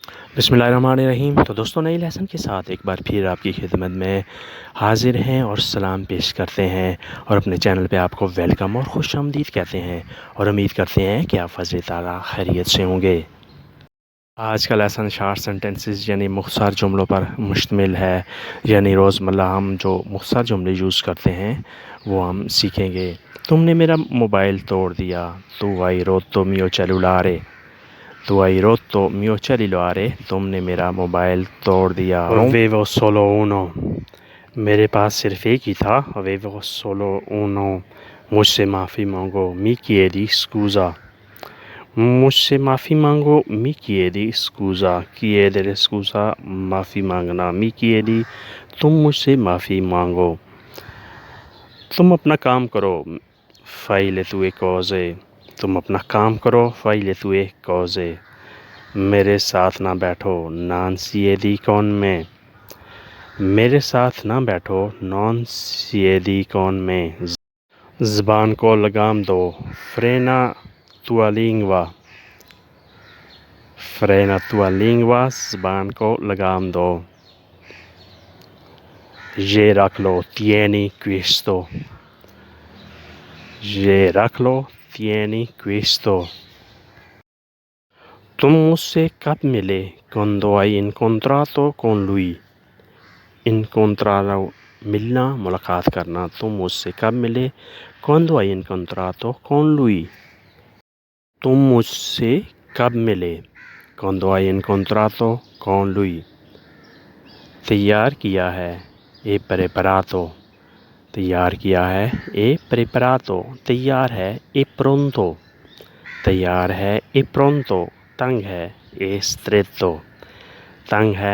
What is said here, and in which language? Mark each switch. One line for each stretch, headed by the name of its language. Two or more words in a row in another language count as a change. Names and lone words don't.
Urdu: بسم اللہ الرحمن الرحیم۔ تو دوستوں، نئی لیسن کے ساتھ ایک بار پھر آپ کی خدمت میں حاضر ہیں اور سلام پیش کرتے ہیں اور اپنے چینل پہ آپ کو ویلکم اور خوش آمدید کہتے ہیں اور امید کرتے ہیں کہ آپ فضل تعالیٰ خیریت سے ہوں گے۔ آج کا لیسن
English: short sentences
Urdu: یعنی مختصر جملوں پر مشتمل ہے، یعنی روزمرہ ہم جو مختصر جملے یوز کرتے ہیں وہ ہم سیکھیں گے۔ تم نے میرا موبائل توڑ دیا،
Italian: Tu hai rotto mio cellulare. Tu hai rotto mio cellulare,
Urdu: تم نے میرا موبائل توڑ دیا۔
Italian: Avevo solo uno،
Urdu: میرے پاس صرف ایک ہی تھا۔
Italian: Avevo solo uno،
Urdu: مجھ سے معافی مانگو۔
Italian: Mi chiedi scusa،
Urdu: مجھ سے معافی مانگو۔
Italian: Mi chiedi scusa، chiedere scusa
Urdu: معافی مانگنا۔
Italian: Mi chiedi،
Urdu: تم مجھ سے معافی مانگو۔ تم اپنا کام کرو۔
Italian: Fai le tue cose،
Urdu: تم اپنا کام کرو۔
Italian: Fai le tue cose۔
Urdu: میرے ساتھ نہ بیٹھو۔
Italian: Non siedi con me،
Urdu: میرے ساتھ نہ بیٹھو۔
Italian: Non siedi con me۔
Urdu: زبان کو لگام دو۔
Italian: Frena tua lingua، Frena tua lingua،
Urdu: زبان کو لگام دو۔ یہ رکھ لو۔
Italian: Tieni questo،
Urdu: یہ رکھ لو۔
Italian: Tieni questo۔
Urdu: تم مجھ سے کب ملے؟
Italian: Quando hai incontrato con lui۔
Urdu: Incontrare ملنا، ملاقات کرنا۔ تم مجھ سے کب ملے؟
Italian: Quando hai incontrato con lui۔
Urdu: تم مجھ سے کب ملے؟
Italian: Quando hai incontrato con lui۔
Urdu: تیار کیا ہے۔
Italian: È preparato،
Urdu: تیار کیا ہے۔
Italian: È preparato،
Urdu: تیار ہے۔
Italian: È pronto،
Urdu: تیار ہے۔
Italian: È pronto،
Urdu: تنگ ہے۔
Italian: È stretto،
Urdu: تنگ ہے۔